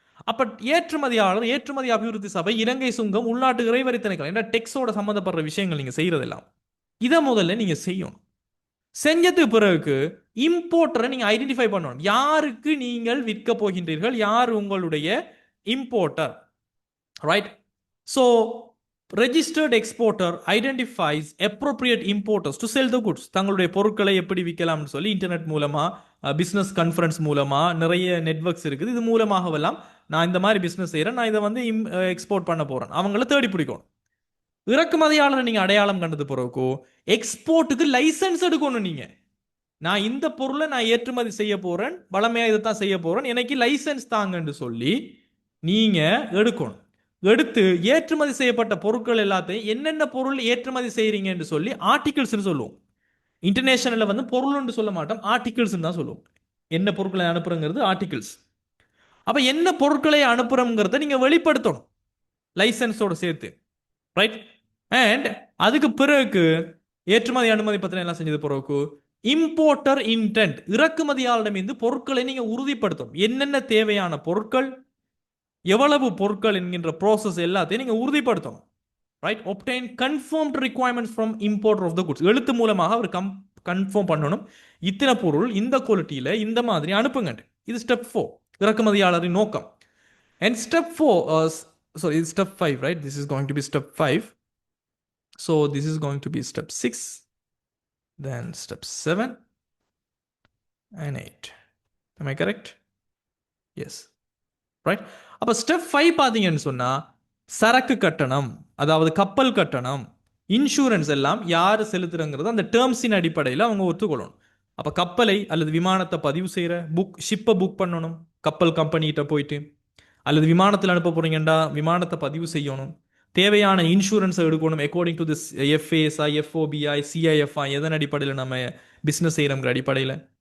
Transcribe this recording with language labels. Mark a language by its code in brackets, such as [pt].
[ta] அப்ப ஏற்றுமதியாளர், ஏற்றுமதி அபிவிருத்தி சபை, இலங்கை சுங்கம், உள்நாட்டு இறைவரி திணைக்களம் என்ற டெக்ஸோட சம்பந்தப்படுற விஷயங்கள் நீங்க செய்யறதெல்லாம் இதை முதல்ல நீங்க செய்யணும். செஞ்சதுக்கு பிறகு இம்போர்ட்டரை நீங்க ஐடென்டிஃபை பண்ணணும். யாருக்கு நீங்கள் விற்க போகின்றீர்கள், யார் உங்களுடைய importer. Right? [en] So registered exporter identifies appropriate importers to sell the goods. [ta] தங்களுடைய பொருட்களை எப்படி விற்கலாம்னு சொல்லி இன்டர்நெட் மூலமா, பிசினஸ் கான்ஃபரன்ஸ் மூலமா, நிறைய நெட்வொர்க்ஸ் இருக்குது. இது மூலமாகவெல்லாம் நான் இந்த மாதிரி பிசினஸ் செய்கிறேன், நான் இதை வந்து எக்ஸ்போர்ட் பண்ண போறேன், அவங்கள தேடி பிடிக்கணும். இறக்குமதியாளரை நீங்க அடையாளம் கண்டது பிறகு எக்ஸ்போர்ட்டுக்கு லைசன்ஸ் எடுக்கணும். நீங்க நான் இந்த பொருளை நான் ஏற்றுமதி செய்ய போறேன், வளமையா இதை தான் செய்ய போறேன், எனக்கு லைசன்ஸ் தாங்கன்னு சொல்லி நீங்க எடுக்கணும். எடுத்து ஏற்றுமதி செய்யப்பட்ட பொருட்கள் எல்லாத்தையும் என்னென்ன பொருள் ஏற்றுமதி செய்யறீங்கன்னு சொல்லி ஆர்டிகிள்ஸ் சொல்லுவோம். இன்டர்நேஷனல்ல வந்து பொருள் சொல்ல மாட்டோம், ஆர்டிகிள்ஸ் தான் சொல்லுவோம். என்ன பொருட்களை அனுப்புறங்கிறது ஆர்டிகிள்ஸ். அப்ப என்ன பொருட்களை அனுப்புறோங்கிறத நீங்க வெளிப்படுத்தணும் லைசன்ஸோட சேர்த்து. ரைட்? அண்ட் அதுக்கு பிறகு ஏற்றுமதி அனுமதி பத்திரம் எல்லாம் செஞ்சது பிறகு இம்போர்ட்டர் இன்டென்ட், இறக்குமதியாளரிடமிருந்து பொருட்களை நீங்க உறுதிப்படுத்தணும். என்னென்ன தேவையான பொருட்கள், எவ்வளவு பொருட்கள் என்கின்ற ப்ராசஸ் எல்லாத்தையும் நீங்க உறுதிப்படுத்தணும். Right? [en] obtain confirmed requirements from importer of the goods. [ta] எழுத்து மூலமாக அவர் கன்ஃபார்ம் பண்ணணும், இத்தனை பொருள் இந்த குவாலிட்டியில இந்த மாதிரி அனுப்புங்க. இது ஸ்டெப் 4, இறக்குமதியாளரின் நோக்கம். [en] And step 4, sorry, step 5, right? This is going to be step 5. So this is going to be step 6, then step 7 and 8. Am I correct? Yes. Right? [ta] அப்ப ஸ்டெப் 5 பாத்தீங்கன்னு சொன்னா சரக்கு கட்டணம், அதாவது கப்பல் கட்டணம், இன்சூரன்ஸ் எல்லாம் யார் செலுத்துறங்கிறது அந்த டேர்ம்ஸின் அடிப்படையில் அவங்க ஒத்துக்கொள்ளணும். அப்ப கப்பலை அல்லது விமானத்தை பதிவு செய்யற ஷிப்பை புக் பண்ணணும் கப்பல் கம்பெனிகிட்ட போயிட்டு, அல்லது விமானத்தில் அனுப்ப போறீங்கடா விமானத்தை பதிவு செய்யணும், தேவையான இன்சூரன்ஸை எடுக்கணும் [en] according to this [ta] எஃப்ஏஎஸ்ஐ, எஃப்ஓபிஐ, சிஐஎஃப்ஐ, எதன் அடிப்படையில் நம்ம பிஸ்னஸ் செய்யறோங்கிற அடிப்படையில்.